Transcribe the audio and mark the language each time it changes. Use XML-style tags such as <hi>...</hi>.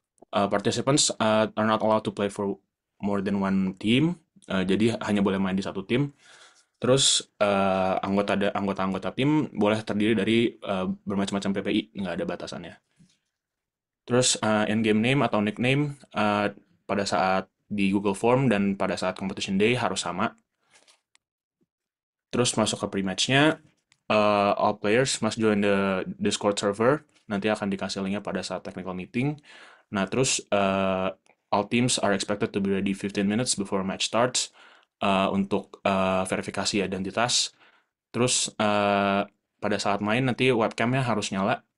<en>Participants are not allowed to play for more than one team.</en> <id>Jadi hanya boleh main di satu tim. Terus anggota-anggota tim boleh terdiri dari bermacam-macam PPI, nggak ada batasannya. Terus in-game name atau nickname pada saat di Google Form dan pada saat competition day harus sama. Terus masuk ke pre-matchnya,</id> <en>all players must join the Discord server.</en> <id>Nanti akan dikasih linknya pada saat technical meeting. Nah, terus</id> <en>all teams are expected to be ready 15 minutes before match starts</en> <id>untuk verifikasi identitas. Terus pada saat main nanti webcamnya harus nyala.</id>